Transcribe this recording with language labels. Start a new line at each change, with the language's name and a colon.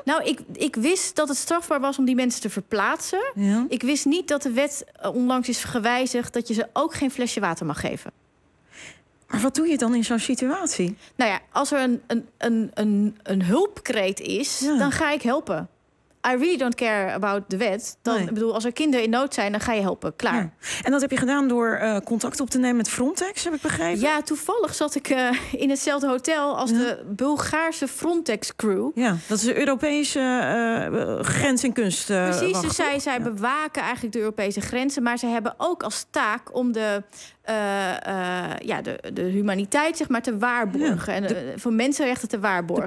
Dutch: Nou, ik wist dat het strafbaar was om die mensen te verplaatsen. Ja. Ik wist niet dat de wet onlangs is gewijzigd dat je ze ook geen flesje water mag geven. Maar wat doe je dan in zo'n situatie? Nou ja, als er een hulpkreet is, ja, dan ga ik helpen.
English: I really don't care about the wet.
Dutch: Dan, nee. Ik bedoel, als er kinderen in nood zijn, dan ga je helpen. Klaar. Ja. En dat heb je gedaan door contact op te nemen met Frontex, heb ik begrepen? Ja, toevallig zat ik in hetzelfde hotel als, ja, de Bulgaarse Frontex-crew. Ja, dat is de Europese grens- en kunstwacht. Precies, dus zij bewaken eigenlijk de Europese grenzen. Maar ze hebben ook als taak om de humaniteit, zeg maar, te waarborgen. Ja, voor mensenrechten te waarborgen.